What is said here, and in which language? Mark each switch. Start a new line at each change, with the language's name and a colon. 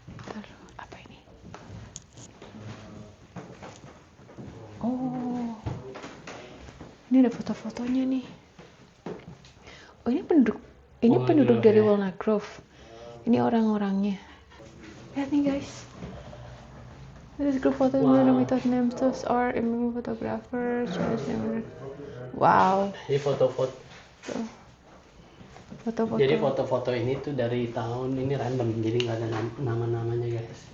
Indonesian: Taruh apa ini? Oh. Ini ada foto-fotonya nih. Oh, ini penduduk dari Walnut Grove. Ini orang-orangnya. Lihat nih guys.
English: This group photo with names are emerging photographers. Wow.
Indonesian: Ini foto-foto. Foto-foto. Jadi foto-foto ini tuh dari tahun ini random, jadi nggak ada nama-namanya guys.